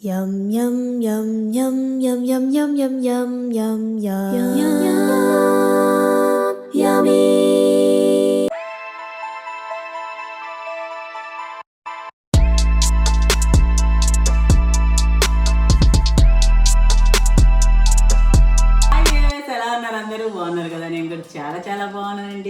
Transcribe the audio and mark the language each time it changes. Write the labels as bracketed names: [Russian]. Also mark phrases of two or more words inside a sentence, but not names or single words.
[Telugu] yum yum yum yum yum yum yum yum yum yum yummy. ఎలా ఉన్నారు అందరూ? బాగున్నారు కదా? నేను కూడా చాలా చాలా బాగున్నానండి.